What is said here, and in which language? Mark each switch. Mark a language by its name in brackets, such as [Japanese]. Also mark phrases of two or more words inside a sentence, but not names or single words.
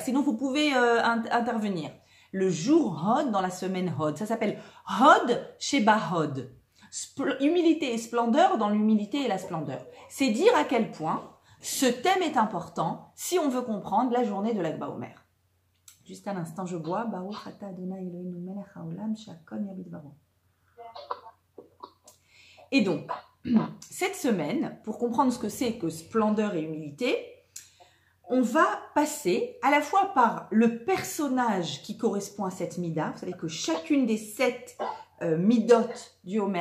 [French] Sinon, vous pouvez intervenir. Le jour Hod dans la semaine Hod. Ça s'appelle [Hebrew] הוד שבהוד. [French] Humilité et splendeur dans l'humilité et la splendeur. C'est dire à quel point ce thème est important si on veut comprendre la journée de l'Ag BaOmer. Juste un instant, je bois. [Hebrew] ברוך אתה אדוני אלוהינו מלך העולם שהכל נהיה בדברו. [French] Et donc, cette semaine, pour comprendre ce que c'est que splendeur et humilité, on va passer à la fois par le personnage qui correspond à cette Mida. Vous savez que chacune des 7 midotes du Homer.